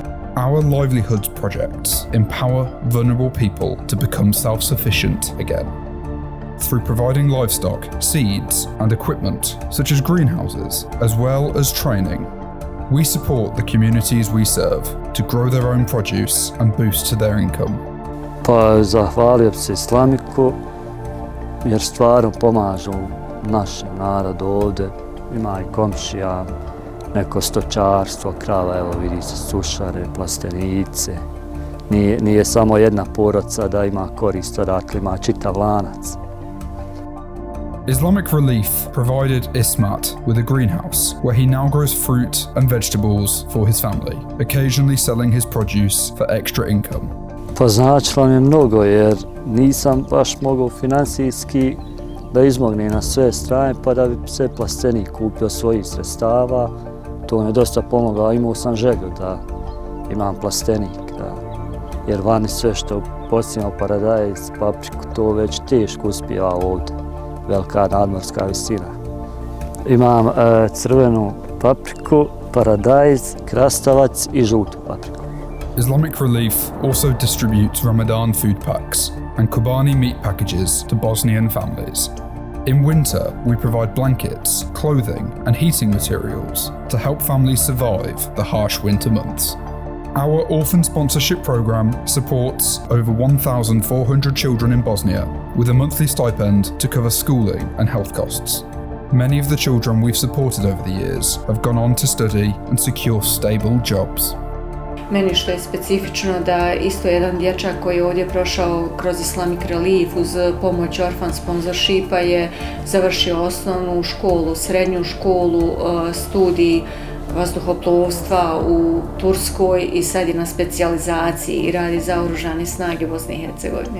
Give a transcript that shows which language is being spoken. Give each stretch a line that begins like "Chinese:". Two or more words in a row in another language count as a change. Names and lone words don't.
English: Our livelihoods projects empower vulnerable people to become self-sufficient again. Through providing livestock, seeds, and equipment, such as greenhouses, as well as training, we support the communities we serve to grow their own produce and boost their income.
Bosnian: Pa zahvalio se Islamiku, jer stvarno pomažu našem narodu ovdje. Ima i komšija, neko stočarstvo, krava, evo vidi se sušare, plastenice. Nije samo jedna porodica da ima korist, odakle ima čitav lanac.
English: Islamic Relief provided Ismat with a greenhouse where he now grows fruit and vegetables for his family, occasionally selling his produce for extra income.
Bosnian: Pa značilo mi je mnogo jer nisam baš mogao financijski da izmognem na sve strane pa da bi se plastenik kupio svojih sredstava. To mi je dosta pomoglo, imao sam želju da imam plastenik. Jer vani sve što posljedno paradajz, papriku, to već teško uspijeva ovdje. Velika nadmorska visina. Imam crvenu papriku, paradajz, krastavac i žutu papriku.
English: Islamic Relief also distributes Ramadan food packs and Kobani meat packages to Bosnian families. In winter, we provide blankets, clothing, and heating materials to help families survive the harsh winter months. Our orphan sponsorship program supports over 1,400 children in Bosnia with a monthly stipend to cover schooling and health costs. Many of the children we've supported over the years have gone on to study and secure stable jobs.
Bosnian: Meni što je specifično da isto jedan dječak koji je ovdje prošao kroz Islamic Relief uz pomoć
English: orphan sponsorshipa
Bosnian: je završio osnovnu školu, srednju školu, studij vazduhoplovstva u Turskoj i sad je na specijalizaciji i radi za oružane snage Bosne i Hercegovine.